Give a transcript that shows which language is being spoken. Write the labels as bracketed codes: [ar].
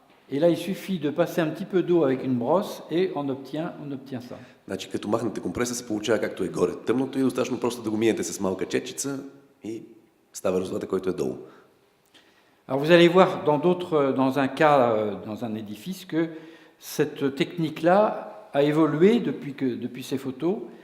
[fr] Et là, il suffit de passer un petit peu d'eau avec une brosse et on obtient ça. [bg] Значи, като махнете компреса, се получава както е горе. Тъмното и достатъчно просто да го миете с малка четчица и става резултата, който е долу. [fr] Alors vous allez voir dans un cas, dans un édifice, que cette technique-là a évolué depuis ces photos.